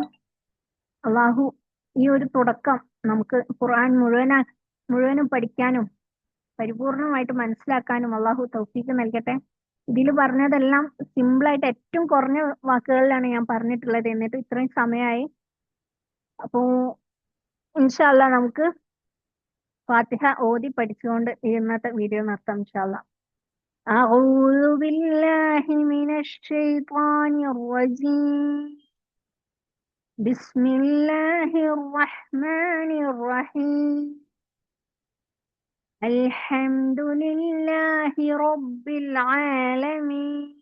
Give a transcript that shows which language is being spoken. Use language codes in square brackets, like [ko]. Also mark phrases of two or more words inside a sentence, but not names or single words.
[ml] അള്ളാഹു ഈ ഒരു തുടക്കം നമുക്ക് ഖുർആൻ മുഴുവനും പഠിക്കാനും പരിപൂർണമായിട്ട് മനസ്സിലാക്കാനും അള്ളാഹു തൗഫീക്ക് നൽകട്ടെ. ഇതിൽ പറഞ്ഞതെല്ലാം സിമ്പിളായിട്ട് ഏറ്റവും കുറഞ്ഞ വാക്കുകളിലാണ് ഞാൻ പറഞ്ഞിട്ടുള്ളത്. എന്നിട്ട് ഇത്രയും സമയമായി. അപ്പോ [ar] إن شاء الله [ml] നമുക്ക് ഫാത്തിഹ ഓതി പഠിച്ചുകൊണ്ട് ഇന്നത്തെ വീഡിയോ നിർത്താം [ar] إن شاء الله. أعوذ بالله من الشيطان الرجيم. بسم الله الرحمن الرحيم. الحمد لله رب العالمين.